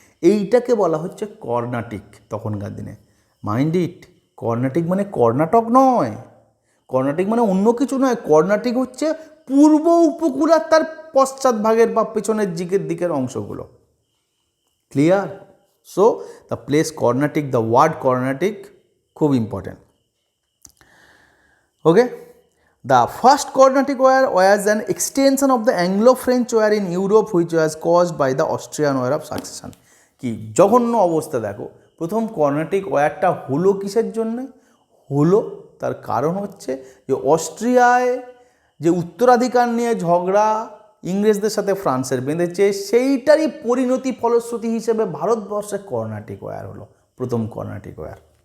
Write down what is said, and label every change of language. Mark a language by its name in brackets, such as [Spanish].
[Bangla] এইটাকে বলা হচ্ছে কর্ণাটিক তখনকার দিনে। মাইন্ড ইট, কর্ণাটিক মানে কর্ণাটক নয়, কর্ণাটিক মানে অন্য কিছু নয়। কর্ণাটিক হচ্ছে পূর্ব উপকূল আর তার পশ্চাৎ ভাগের বা পেছনের দিকের অংশগুলো। Clear? [English] So the place Carnatic, the word Carnatic খুব important. Okay, the first Carnatic war was an extension of the Anglo-French war in Europe which was caused by the Austrian war of succession. [Bangla] কি জঘন্য অবস্থা দেখো, প্রথম কর্ণাটিক ওয়ারটা হলো কিসের জন্য হলো? তার কারণ হচ্ছে যে অস্ট্রিয়ায় যে উত্তরাধিকার নিয়ে ঝগড়া ইংরেজদের সাথে ফ্রান্সের বেঁধেছে, সেইটারই পরিণতি ফলশ্রুতি হিসেবে ভারতবর্ষে কর্ণাটিক ওয়ার হলো, প্রথম কর্ণাটিক ওয়ার।